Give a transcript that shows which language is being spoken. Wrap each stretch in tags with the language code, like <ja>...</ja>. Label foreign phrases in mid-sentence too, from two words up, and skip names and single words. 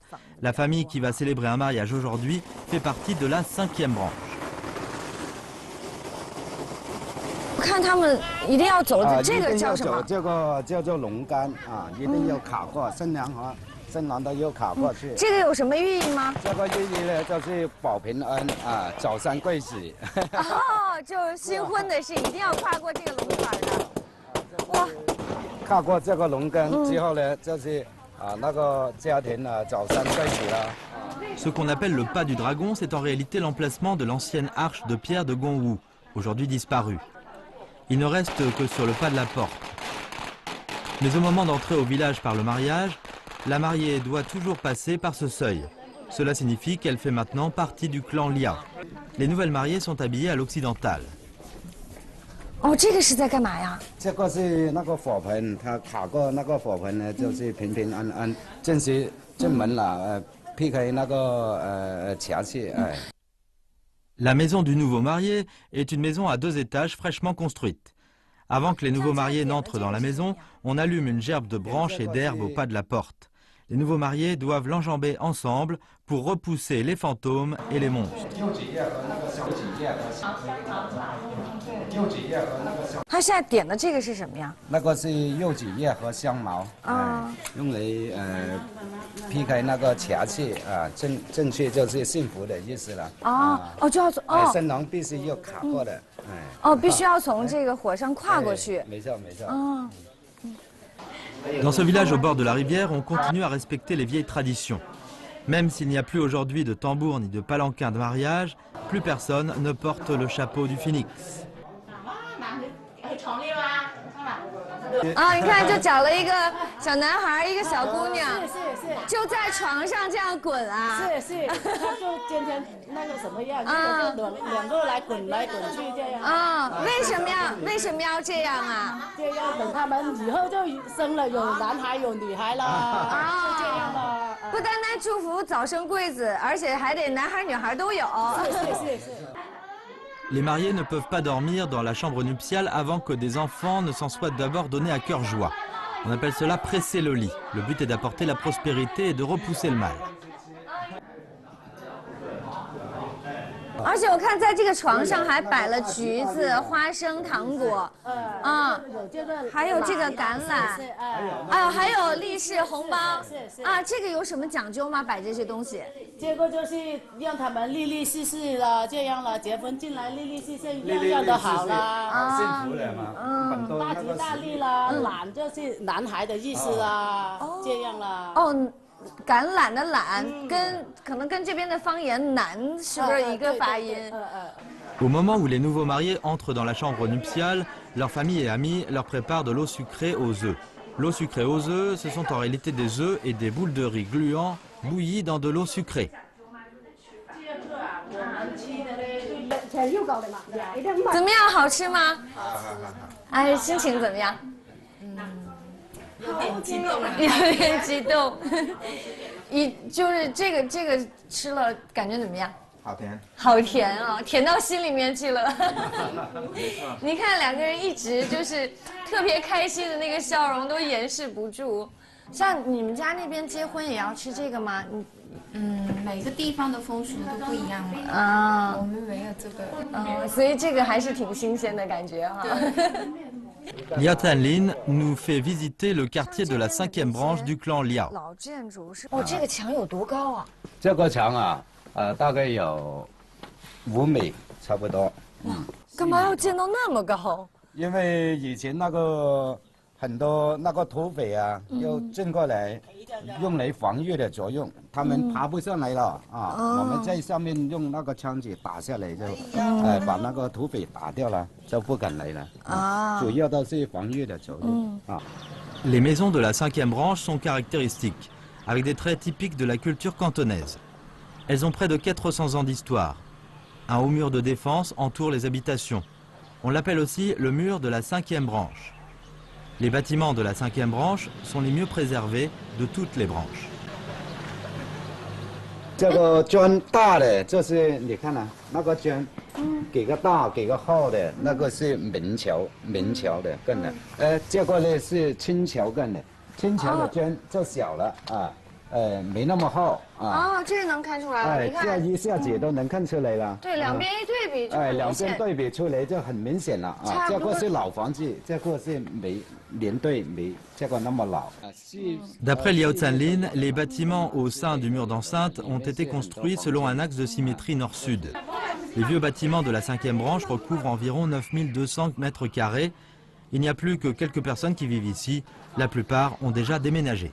<fr>La famille qui va célébrer un mariage aujourd'hui fait partie de la 5e branche.</fr> <zh>我看他们一定要走的这个叫什么？这个叫做龙杆啊，一定要卡过新娘和新郎都要卡过去。这个有什么寓意吗？这个寓意呢，就是保平安啊，早生贵子。哦，就是新婚的是一定要跨过这个龙坎的。哇！跨过这个龙杆之后呢，就是那个家庭早生贵子了。</zh> <fr>Ce qu'on appelle le pas du dragon, c'est en réalité l'emplacement de l'ancienne arche de pierre de Gongwu, aujourd'hui disparue. Il ne reste que sur le pas de la porte. Mais au moment d'entrer au village par le mariage, la mariée doit toujours passer par ce seuil. Cela signifie qu'elle fait maintenant partie du clan Liao. Les nouvelles mariées sont habillées à l'occidentale.</fr> <zh>哦，这个是在干嘛呀？这个是那个火盆，它卡过那个火盆呢，就是平平安安进门了，避开那个邪气，哎。</zh> <fr>La maison du nouveau marié est une maison à 2 étages fraîchement construite. Avant que les nouveaux mariés n'entrent dans la maison, on allume une gerbe de branches et d'herbes au pas de la porte. Les nouveaux mariés doivent l'enjamber ensemble pour repousser les fantômes et les monstres.</fr> <zh>他现在点的这个是什么呀？那个是柚子叶和香茅，用来避开那个邪气啊，正确就是幸福的意思了。就要从新郎必须要卡过的，必须要从这个火上跨过去。没错没错。</zh> <fr>Dans ce village au bord de la rivière, on continue à respecter les vieilles traditions. Même s'il n'y a plus aujourd'hui de tambour ni de palanquin de mariage, plus personne ne porte le chapeau du phénix.</fr> <zh>你看，就找了一个小男孩，一个小姑娘，就在床上这样滚啊。是，他就天天那个什么样，就两个来滚来滚去这样。为什么要这样啊？这样等他们以后就生了有男孩有女孩了，是这样的。不单单祝福早生贵子，而且还得男孩女孩都有。是。</zh> <fr>Les mariés ne peuvent pas dormir dans la chambre nuptiale avant que des enfants ne s'en soient d'abord donnés à cœur joie. On appelle cela presser le lit. Le but est d'apporter la prospérité et de repousser le mal.</fr> <zh>而且我看在这个床上还摆了橘子、花生、糖果，还有这个橄榄，还有利是红包，这个有什么讲究吗？摆这些东西？这个就是让他们利利是是了，这样了，结婚进来利利是是，样样都好了，幸福了嘛，大吉大利啦，懒就是男孩的意思啦，这样了。橄榄的榄可能跟这边的方言南是不是一个发音</zh> <fr>？Au moment où les nouveaux mariés entrent dans la chambre nuptiale, leur famille et amis leur préparent de l'eau sucrée aux œufs. L'eau sucrée aux œufs, ce sont en réalité des œufs et des boules de riz gluants bouillis dans de l'eau sucrée.</fr> <zh>怎么样，好吃吗？心情怎么样？有点激动，有点激动。就是这个吃了感觉怎么样？好甜，好甜啊，甜到心里面去了。你看两个人一直就是特别开心的那个笑容都掩饰不住。像你们家那边结婚也要吃这个吗？每个地方的风俗都不一样嘛。我们没有这个。所以这个还是挺新鲜的感觉哈。</zh> <fr>Liao Tanlin nous fait visiter le quartier de la 5e branche du clan Liao.</fr> <zh>老建筑是这个墙有多高啊？这个墙啊，大概有5米差不多。干嘛要建到那么高？因为以前那个很多那个土匪啊，要进过来，用来防御的作用，他们爬不上来了我们在上面用那个枪子打下来，就把那个土匪打掉了，就不敢来了主要都是防御的作用</zh> <fr>Les maisons de la 5e branche sont caractéristiques, avec des traits typiques de la culture cantonaise. Elles ont près de 400 ans d'histoire. Un haut mur de défense entoure les habitations. On l'appelle aussi le mur de la 5e branche. Les bâtiments de la 5e branche sont les mieux préservés de toutes les branches.</fr> <zh>这个砖大的，就是你看啊，那个砖，几个大，几个厚的，那个是明桥的更的，这个呢是清桥更的，清桥的砖就小了没那么厚这能看出来了，你看，这一下子都能看出来了。对，两边一对比就很明显。两边对比出来就很明显了这个是老房子，这个是没这个那么老。</zh> <fr>D'après Liao Tanlin, les bâtiments au sein du mur d'enceinte ont été construits selon un axe de symétrie nord-sud. Les vieux bâtiments de la 5e branche recouvrent environ 9200 mètres carrés. Il n'y a plus que quelques personnes qui vivent ici. La plupart ont déjà déménagé.</fr>